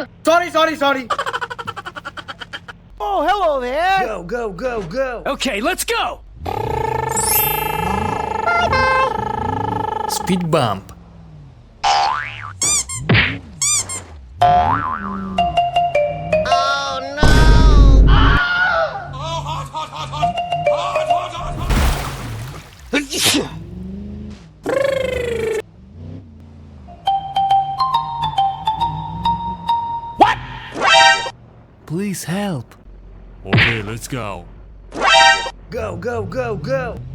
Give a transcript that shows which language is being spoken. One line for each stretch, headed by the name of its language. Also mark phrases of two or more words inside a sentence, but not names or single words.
English: Sorry. Oh, hello there. Go, go, go, go! Okay, let's go. Speed bump. Oh no! Oh, hot, hot, hot, hot! Hot, hot, hot, hot! What? Please help. Okay, let's go. Go, go, go, go!